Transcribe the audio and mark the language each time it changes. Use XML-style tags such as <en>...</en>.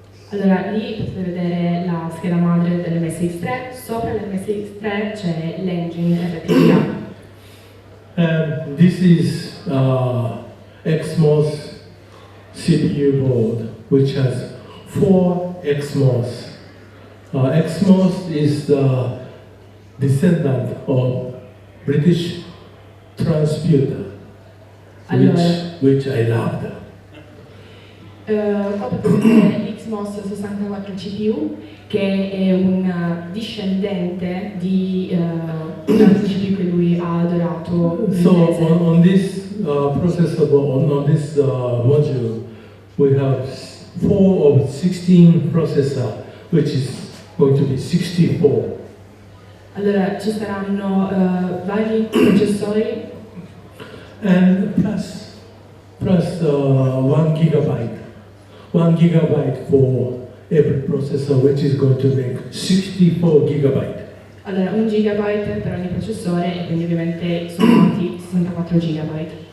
<it>Allora, lì potete vedere la scheda madre dell'MSX3, sopra l'MSX3 c'è l'engine FPGA.</it> <en>And this is XMOS CPU board, which has 4 XMOS. XMOS is the descendant of British transputer, which I loved.</en> <it>Qua potete vedere l'XMOS 64 CPU, che è un discendente di un altro CPU che lui ha adorato.</it> <en>So on this processor, on this module, we have 4 of 16 processor, which is going to be 64.</en> <it>Allora, ci saranno vari processori</it> <en>And plus 1 gigabyte. 1 gigabyte for every processor, which is going to make 64 gigabyte.</en> <it>Allora, 1 gigabyte per ogni processore e quindi ovviamente sommati 64 gigabyte.</it>